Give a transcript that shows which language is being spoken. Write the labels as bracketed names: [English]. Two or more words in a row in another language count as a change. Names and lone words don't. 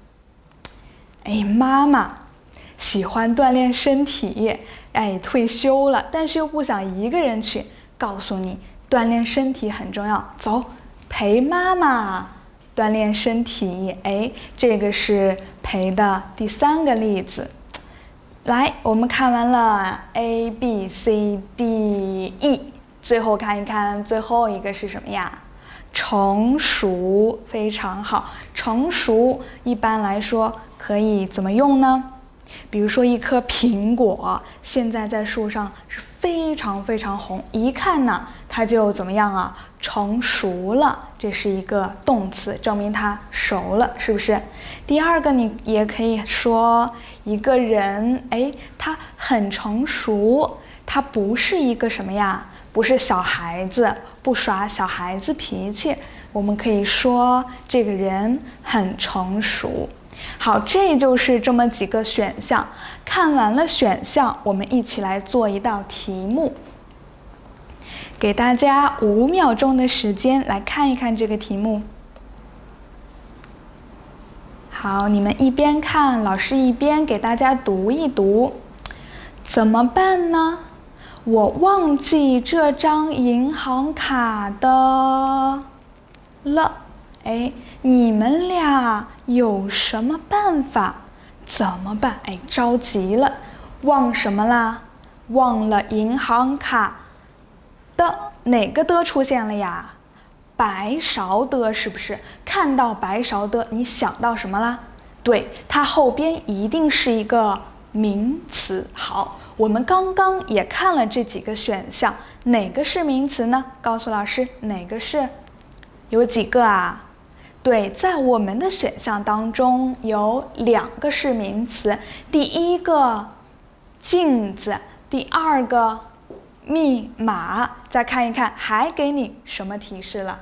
[Chinese] 媽媽喜歡鍛鍊身體，退休了，但是又不想一個人去，告訴你鍛鍊身體很重要，走，陪媽媽鍛鍊身體。這個是陪的第3個例子。來，我們看完了 A、B、C、D、E，最後看一看最後一個是什麼呀？成熟，非常好。成熟一般來說可以怎麼用呢？比如說一顆蘋果，現在在樹上是非常非常紅，一看呢，它就怎麼樣啊？成熟了，這是一個動詞，證明它熟了，是不是？第2個，你也可以說一個人，他很成熟，他不是一個什麼呀？不是小孩子，不耍小孩子脾氣，我們可以說這個人很成熟。好，這就是這麼幾個選項。看完了選項，我們一起來做一道題目。給大家5秒鐘的時間來看一看這個題目。好，你們一邊看，老師一邊給大家讀一讀。怎麼辦呢？我忘記這張銀行卡的了。你們倆有什麼辦法？怎麼辦？着急了，忘什麼啦？忘了銀行卡的，哪個的出現了呀？白勺的，是不是？看到白勺的，你想到什麼啦？對，它後邊一定是一個名詞。好，我們剛剛也看了這幾個選項，哪個是名詞呢？告訴老師，哪個是？有幾個啊？對，在我們的選項當中有2個是名詞。第1個鏡子， 第二個密碼，再看一看還給你什麼提示了？